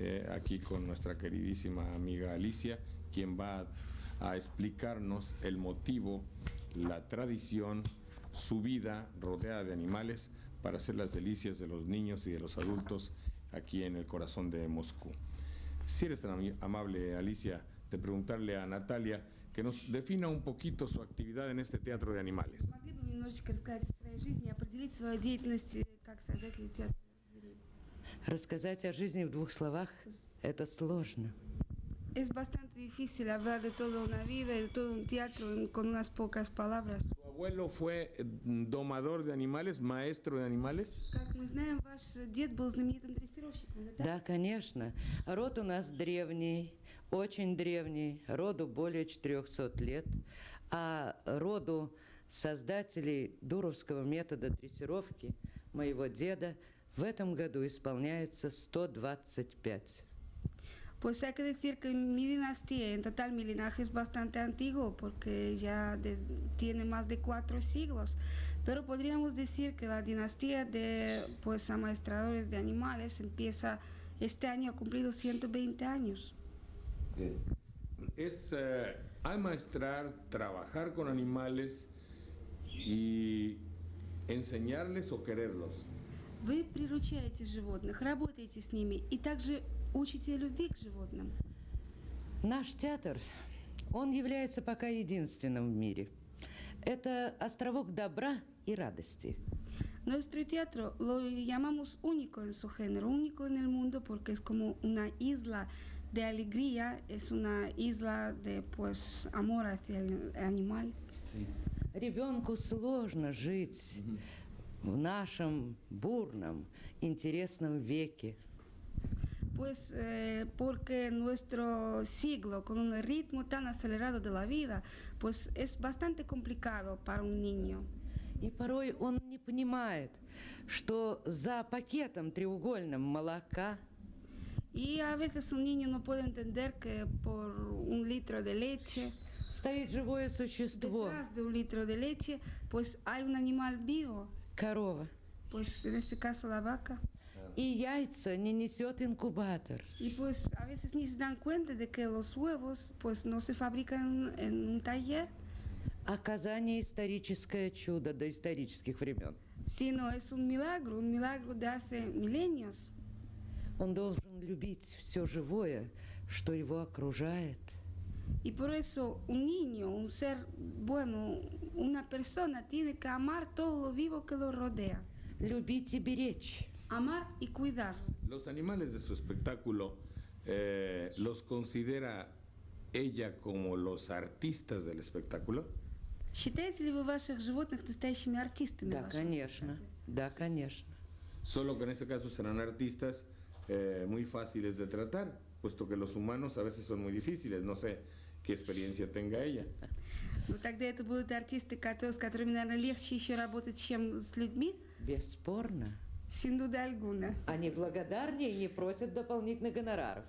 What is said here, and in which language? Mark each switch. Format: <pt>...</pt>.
<es>aquí con nuestra queridísima amiga Alicia, quien va a explicarnos el motivo, la tradición, su vida rodeada de animales para hacer las delicias de los niños y de los adultos aquí en el corazón de Moscú. Si eres tan amable, Alicia, de preguntarle a Natalia que nos defina un poquito su actividad en este teatro de animales.</es> <ru>Могли бы немножечко рассказать о своей жизни, определить свою деятельность как создатель театра зверей? Рассказать о жизни в 2 словах – это сложно.</ru> <es>Es bastante difícil hablar de toda una vida, de todo un teatro con unas pocas palabras. ¿Su abuelo fue domador de animales, maestro de animales?</es> <ru>Как мы знаем, ваш дед был знаменитым дрессировщиком, это так? Да, конечно. Род у нас древний, очень древний, роду более 400 лет, а роду создателей Дуровского метода дрессировки, моего деда, в этом году исполняется 125.</ru> <es>Pues hay que decir que mi dinastía, en total mi linaje es bastante antiguo porque ya tiene más de 4 siglos, pero podríamos decir que la dinastía de pues amaestradores de animales empieza este año, ha cumplido 120 años. Es amaestrar, trabajar con animales y enseñarles o quererlos.</es> <ru>Вы приручаете животных, работаете с ними и также учите любви к животным. Наш театр, он является пока единственным в мире. Это островок добра и радости.</ru> <es>Nuestro teatro lo llamamos único en su género, único en el mundo porque es como una isla de alegría, es una isla de pues amor hacia el animal.</es> <ru>Ребенку сложно жить в нашем бурном, интересном веке.</ru> <es>Pues porque nuestro siglo, con un ritmo tan acelerado de la vida, pues es bastante complicado para un niño.</es> <ru>И порой он не понимает, что за пакетом треугольным молока</ru> <es>Y a veces un niño no puede entender que por un litro de leche,</es> <ru>стоит живое существо,</ru> <es>detrás de un litro de leche, pues hay un animal vivo,</es> <ru>корова.</ru> <es>pues en este caso la vaca.</es> <ru>И яйца не несет инкубатор.</ru> <es>Y pues a veces ni se dan cuenta de que los huevos pues no se fabrican en un taller,</es> <ru>Оказание историческое чудо доисторических времен.</ru> <es>sino es un milagro de hace milenios.</es> <ru>Он должен любить все живое, что его окружает.</ru> <es>Y por eso un niño, un ser bueno, una persona tiene que amar todo lo vivo que lo rodea.</es> <ru>Любить и беречь.</ru> <es>Amar y cuidar. Los animales de su espectáculo, ¿los considera ella como los artistas del espectáculo?</es> <ru>Считаете ли вы ваших животных настоящими артистами? Да, вашего конечно. Да, конечно.</ru> <es>Solo que en este caso serán artistas muy fáciles de tratar, puesto que los humanos a veces son muy difíciles. No sé qué experiencia tenga ella.</es> <ru>Ну тогда это будут артисты, с которыми, наверное, легче еще работать, чем с людьми? Бесспорно.</ru> <es>Sin duda alguna.</es> <ru>Они благодарнее и не просят дополнительных гонораров.</ru>